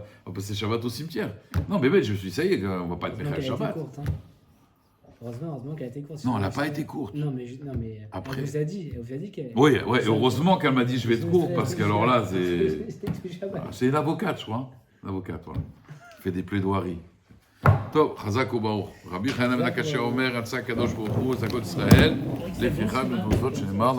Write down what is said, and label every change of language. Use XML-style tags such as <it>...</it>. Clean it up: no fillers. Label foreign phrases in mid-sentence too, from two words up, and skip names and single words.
<fr>On va passer Shabbat au cimetière. Non, mais je me suis dit, ça y est, on va pas être fait Shabbat. Courte, hein. Heureusement qu'elle a été courte. Non, elle n'a pas été courte. Non, mais après, elle vous a dit qu'elle... Oui, heureusement qu'elle m'a dit je vais être courte, parce qu'alors là, c'est une avocate, je crois. Hein. Une avocate, voilà. Elle fait des plaidoiries.</fr> <he>טוב, חזק וברוך. רבי חנן בן הקשה אומר, רצה הקדוש ברוך הוא, זכות ישראל, לפיכך במצוות שנאמר</he>